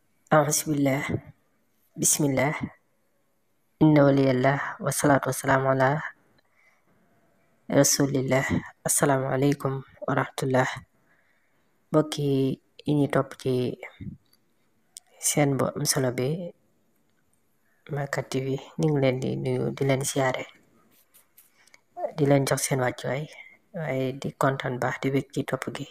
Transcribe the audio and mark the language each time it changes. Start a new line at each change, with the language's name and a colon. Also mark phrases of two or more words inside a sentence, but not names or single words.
Arabic: أعوذ بالله بسم الله إن ولي الله والصلاة والسلام على رسول الله. السلام عليكم ورحمة الله.
Wolof: bokki yi ñi topp ci seen bu am solo bi Makka TV ñu ngi leen di nuyu di leen siyaare di leen jox seen wàccuwaay waaye di kontaan baax di bég ci topp gi.